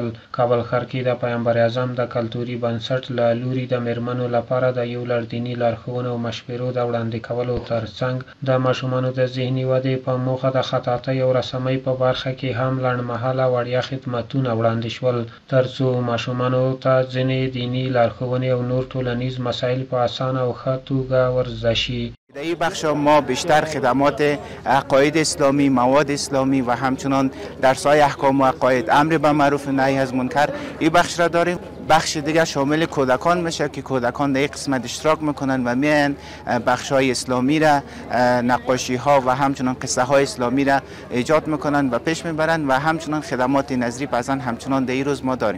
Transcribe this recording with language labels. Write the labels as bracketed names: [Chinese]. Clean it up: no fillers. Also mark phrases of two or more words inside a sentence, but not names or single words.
[Pashto] کابل ښار کې د پیغمبر اعظم د کلتوري بنسټ له لوري د میرمنو لپاره د یو لړ دیني لارښوونو او مشورو د وړاندې کولو ترڅنګ د ماشومانو د ذهني ودې په موخه د خطاطۍ او رسامۍ په برخه کې هم لنډمهاله وړیا خدمتونه وړاندې شول، ترڅو ماشومانو ته ځینې دیني لارښوونې او نور ټولنیز مسایل په اسانه او ښه توګه ورزده شي. [Persian] در این بخش ما بیشتر خدمات عقاید اسلامی، مواد اسلامی و همچنان درس‌های احکام و عقاید، امر به معروف و نهی از منکر این بخش را داریم. بخش دیگر شامل کودکان میشه که کودکان در این قسمت اشتراک میکنن و میان بخش‌های اسلامی را، نقاشی‌ها و همچنان قصه‌های اسلامی را ایجاد میکنن و پیش میبرن و همچنان خدمات نظری پسند همچنان در این روز ما داریم.